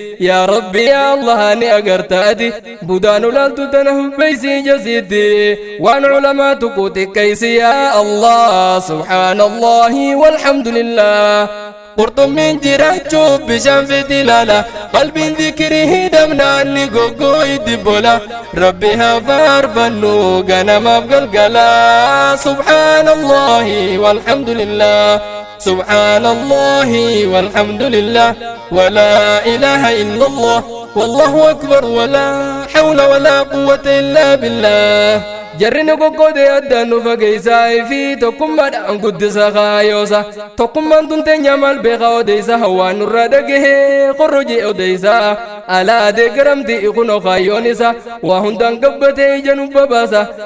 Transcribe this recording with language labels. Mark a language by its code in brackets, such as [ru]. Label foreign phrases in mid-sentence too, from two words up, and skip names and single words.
[ar] يا رب يا الله [om] ni agartaati budaan ulaaltu tana beeysi jasiitti waan ulamaa tuqu xiqqeessi [ar] يا الله سبحان الله والحمد لله. [om] Qurxummiin jiraachuuf bishaan fiti ilaala. Qalbiin zikirii hidhamnaan ni goggoo'ii dibbola. Rabbi haa faarfannu ganamaaf galgala. [ar] سبحان الله والحمد لله. سبحان الله والحمد لله. ولا إله إلا الله. والله أكبر. ولا حول ولا قوة إلا بالله. [om] Jarri nu goggoode addaan nu fageessaa fi tokkummaadhaan guddisa kaayoosa. Tokkummaan tun teenya maal beekaa odeessa waan nurra dhagahee korro jee odeessa. Alaa deeggaramti kun kaayyoon isa waa hundaan gabbatee ija nu babaasa.